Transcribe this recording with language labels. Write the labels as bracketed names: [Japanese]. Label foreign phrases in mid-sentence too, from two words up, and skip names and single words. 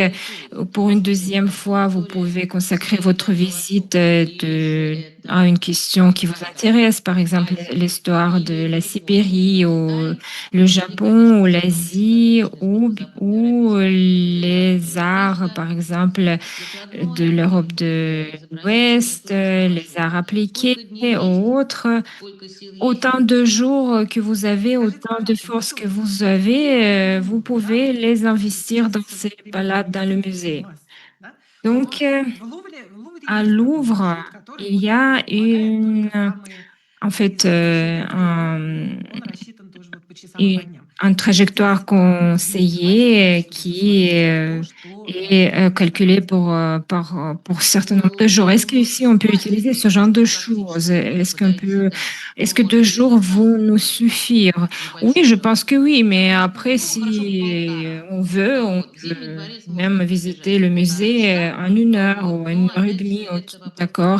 [French] Pour une deuxième fois, vous pouvez consacrer votre visite à une question qui vous intéresse, par exemple l'histoire de la Sibérie ou le Japon ou l'Asie ou les arts, par exemple de l'Europe de l'Ouest, les arts appliqués ou autres. Autant de jours que vous avez, [Russian] Скажите, [French] autant de [Russian] пожалуйста, [French] forces [Russian] вот [French] que vous avez, vous [Russian] да, [French] pouvez [Russian] вот [French] les investir dans [Russian] сейчас [French] ces [Russian] вот [French] balades dans le [Russian] переводится [French] musée. [Russian] власть, да, [French] Donc, [Russian] но в Лувре [French] à [Russian] есть такой [French] Louvre, [Russian] маршрут, который [French] il [Russian] вот [French] y a [Russian] предполагает только самые [French] en [Russian] такие [French] fait, [Russian] знаменательные места. Он рассчитан тоже вот по часам и по [French] une, [Russian] дням. [French] une [Russian] И [French] trajectoire [Russian] здесь есть [French] conseillée [Russian] возможность [French] qui [Russian] удостоить того, что [French] est calculée pour un certain nombre de jours. Est-ce qu'ici on peut utiliser ce genre de choses? Est-ce que 2 jours vont nous suffire? Oui, je pense que oui, mais après, si on peut même visiter le musée en 1 heure ou 1 heure et demie, ok, d'accord.